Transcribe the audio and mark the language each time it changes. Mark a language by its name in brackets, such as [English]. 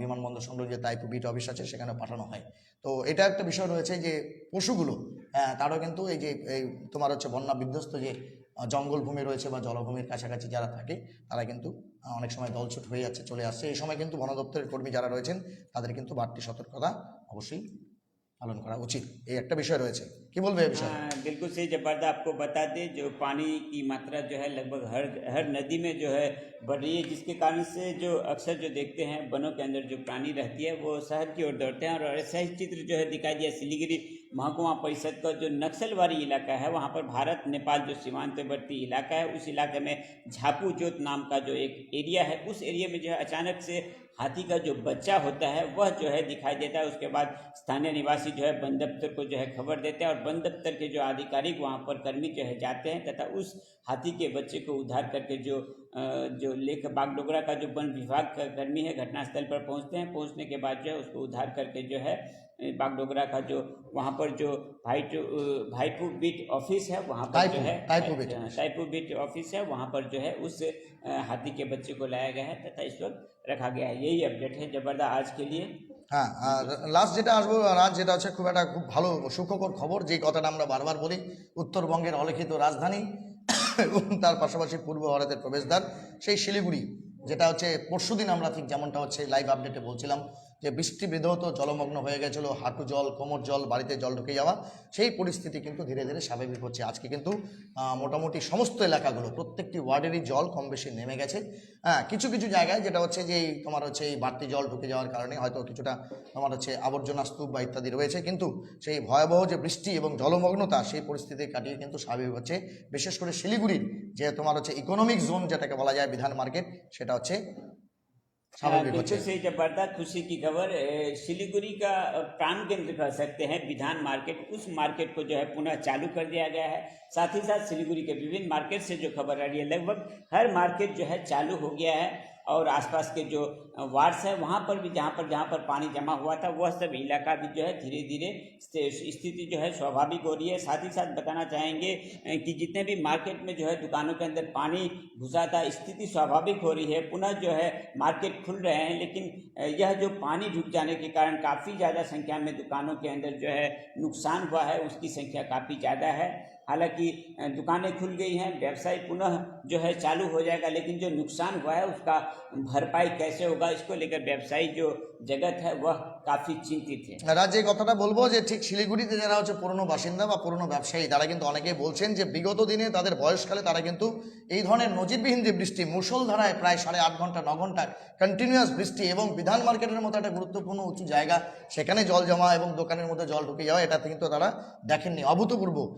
[Bangla] বিমানবন্দর সংলগ্ন যে তাইপু বিট অফিস আছে সেখানে পাঠানো হয়। তো এটা একটা বিষয় রয়েছে যে পশুগুলো তারও কিন্তু এই যে তোমার হচ্ছে বন্যা বিধ্বস্ত যে জঙ্গলভূমি রয়েছে বা জলভূমির কাছাকাছি যারা থাকে, তারা কিন্তু অনেক সময় দলছুট হয়ে যাচ্ছে, চলে আসছে। এই সময় কিন্তু বন দপ্তরের কর্মী যারা রয়েছেন তাদের কিন্তু বাড়তি সতর্কতা অবশ্যই পালন করা উচিত, এই একটা বিষয় রয়েছে। কি বলবে এই বিষয়ে? [Hindi] हाँ बिल्कुल सही। जबरदस्त आपको बता दें, जो पानी की मात्रा जो है लगभग हर नदी में जो है बढ़ रही है, जिसके कारण से जो अक्सर जो देखते हैं वनों के अंदर जो प्राणी रहती है वो शहर की ओर दौड़ते हैं। और ऐसा ही चित्र जो है दिखाई दिया सिलीगुड़ी महकुमा परिषद का जो नक्सलवाड़ी इलाका है, वहाँ पर भारत नेपाल जो सीमांतवर्ती इलाका है, उस इलाके में झापू जोत नाम का जो एक एरिया है, उस एरिया में जो है अचानक से हाथी का जो बच्चा होता है वह जो है दिखाई देता है। उसके बाद स्थानीय निवासी जो है वन दफ्तर को जो है खबर देते हैं और वन दफ्तर के जो आधिकारिक वहाँ पर कर्मी जो है जाते हैं तथा उस हाथी के बच्चे को उद्धार करके जो लेक बागडोगरा का जो वन विभाग का कर्मी है घटनास्थल पर पहुँचते हैं। पहुँचने के बाद जो है उसको उद्धार करके जो है बागडोगरा का जो वहाँ पर जो भाईपू बीट ऑफिस है, वहाँ पर जो है ताइपू बीट ऑफिस है, वहाँ पर जो है उस हाथी के बच्चे को लाया गया है तथा इस वक्त रखा गया है। यही अपडेट है जबरदस्त आज के लिए। [Bangla] হ্যাঁ, লাস্ট যেটা আসবো রাজ, যেটা হচ্ছে খুব ভালো সুখকর খবর, যে কথাটা আমরা বারবার বলি, উত্তরবঙ্গের অলিখিত রাজধানী এবং তার পাশাপাশি পূর্ব ভারতের প্রবেশদ্বার সেই শিলিগুড়ি, যেটা হচ্ছে পরশুদিন আমরা ঠিক যেমনটা হচ্ছে লাইভ আপডেটে বলছিলাম যে বৃষ্টি বিধৌত জলমগ্ন হয়ে গেছিলো, হাঁটু জল, কোমর জল, বাড়িতে জল ঢুকে যাওয়া, সেই পরিস্থিতি কিন্তু ধীরে ধীরে স্বাভাবিক হচ্ছে। আজকে কিন্তু মোটামুটি সমস্ত এলাকাগুলো প্রত্যেকটি ওয়ার্ডেরই জল কম বেশি নেমে গেছে। কিছু কিছু জায়গায় যেটা হচ্ছে যে তোমার হচ্ছে এই বাড়তি জল ঢুকে যাওয়ার কারণে হয়তো কিছুটা তোমার হচ্ছে আবর্জনা স্তূপ বা ইত্যাদি রয়েছে, কিন্তু সেই ভয়াবহ যে বৃষ্টি এবং জলমগ্নতা, সেই পরিস্থিতি কাটিয়ে কিন্তু স্বাভাবিক হচ্ছে। বিশেষ করে শিলিগুড়ির যে তোমার হচ্ছে ইকোনমিক জোন যেটাকে বলা যায় বিধান মার্কেট, সেটা হচ্ছে [Hindi] बिल्कुल सही। जबरदस्त खुशी की खबर। सिलीगुड़ी का प्राण केंद्र कह सकते हैं विधान मार्केट, उस मार्केट को जो है पुनः चालू कर दिया गया है। साथ ही साथ सिलीगुड़ी के विभिन्न मार्केट से जो खबर आ रही है, लगभग हर मार्केट जो है चालू हो गया है और आसपास के जो वार्ड्स है वहाँ पर भी जहाँ पर पानी जमा हुआ था वह सब इलाका भी जो है धीरे धीरे स्थिति जो है स्वाभाविक हो रही है। साथ ही साथ बताना चाहेंगे कि जितने भी मार्केट में जो है दुकानों के अंदर पानी घुसा था, स्थिति स्वाभाविक हो रही है, पुनः जो है मार्केट खुल रहे हैं। लेकिन यह जो पानी ढुक जाने के कारण काफ़ी ज़्यादा संख्या में दुकानों के अंदर जो है नुकसान हुआ है, उसकी संख्या काफ़ी ज़्यादा है। हालांकि दुकानें खुल गई हैं, व्यवसाय पुनः जो है चालू हो जाएगा, लेकिन जो नुकसान हुआ है उसका भरपाई कैसे होगा, इसको लेकर व्यवसायी जो जगत है वह काफ़ी चिंतित है। [Bangla] রাজ, এই কথাটা বলবো যে ঠিক শিলিগুড়িতে যারা হচ্ছে পুরনো বাসিন্দা বা পুরনো ব্যবসায়ী, তারা কিন্তু অনেকেই বলছেন যে বিগত দিনে তাদের বয়সকালে তারা কিন্তু এই ধরনের নজিরবিহীন যে বৃষ্টি, মুষলধারায় প্রায় 8.5 ঘন্টা 9 ঘন্টা কন্টিনিউয়াস বৃষ্টি এবং বিধান মার্কেটের মতো একটা গুরুত্বপূর্ণ উঁচু জায়গা, সেখানে জল জমা এবং দোকানের মধ্যে জল ঢুকে যাওয়া, এটাতে কিন্তু তারা দেখেননি, অভূতপূর্ব।